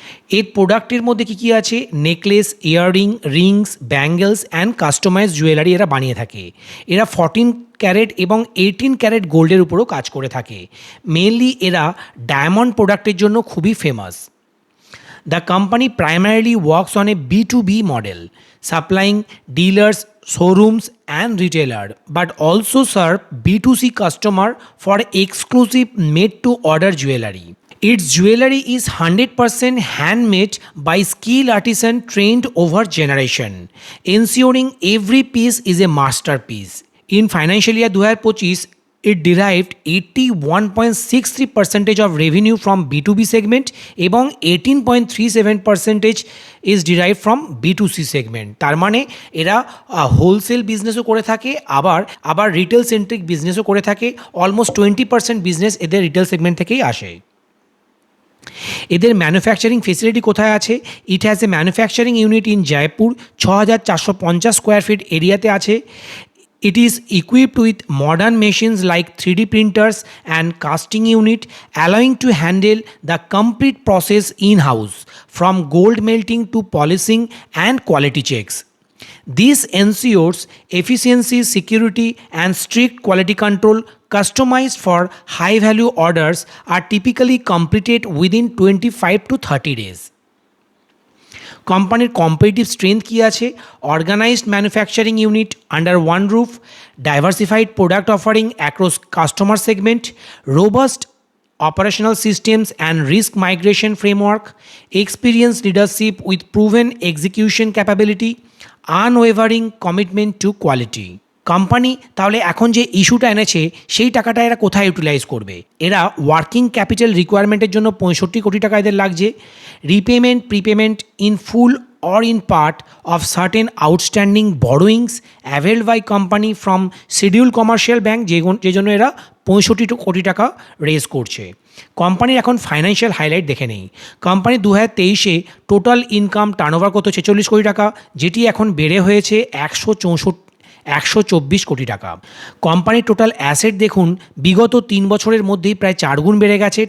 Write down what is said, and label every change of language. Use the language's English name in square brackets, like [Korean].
[Bangla] এর প্রোডাক্টের মধ্যে কী কী আছে? [English] necklace, earring, rings, bangles and customize jewellery [Bangla] এরা বানিয়ে থাকে। এরা 14 ক্যারেট এবং 18 ক্যারেট গোল্ডের উপরও কাজ করে থাকে। মেনলি এরা ডায়মন্ড প্রোডাক্টের জন্য খুবই famous. [English] The company primarily works on a B2B model, supplying dealers, showrooms, and retailer, but also serve B2C customer for exclusive made-to-order jewelry. Its jewelry is 100% handmade by skilled artisan trained over generation, ensuring every piece is a masterpiece. In financial year 2025, it derived 81.63% of revenue from B2B segment [Bangla] এবং [English] 18.37% is derived from B2C segment। [Bangla] তার মানে এরা wholesale বিজনেসও করে থাকে, আবার retail centric বিজনেসও করে থাকে। Almost 20% business এদের রিটেল সেগমেন্ট থেকেই আসে। এদের ম্যানুফ্যাকচারিং ফেসিলিটি কোথায় আছে? [English] it has a manufacturing unit in Jaipur, 6450 square feet এরিয়াতে [Bangla] আছে। [English] It is equipped with modern machines like 3D printers and casting unit, allowing to handle the complete process in-house, from gold melting to polishing and quality checks. This ensures efficiency, security, and strict quality control. Customized for high-value orders are typically completed within 25 to 30 days. কোম্পানির competitive strength [Bangla] কী আছে? [English] Organised manufacturing unit under one roof, diversified product offering across customer segment, robust operational systems and risk migration framework, experienced leadership with proven execution capability, unwavering commitment to quality. [Bangla] Company তাহলে এখন যে ইস্যুটা এনেছে সেই টাকাটা এরা কোথায় ইউটিলাইজ করবে? এরা ওয়ার্কিং ক্যাপিটাল রিকোয়ারমেন্টের জন্য 65 কোটি টাকা এদের লাগছে। [English] repayment, prepayment in full or in part of certain outstanding borrowings availed by company from scheduled commercial bank, [Bangla] যে জন্য এরা 65 কোটি টাকা রেজ করছে। কোম্পানির এখন ফাইন্যান্সিয়াল হাইলাইট দেখে নেই। কোম্পানি 2023-এ টোটাল ইনকাম টার্নওভার কত? 46 কোটি টাকা, যেটি এখন বেড়ে হয়েছে 124 কোটি টাকা। কোম্পানির টোটাল অ্যাসেট দেখুন, বিগত 3 বছরের মধ্যেই প্রায় 4 গুণ বেড়ে গেছে।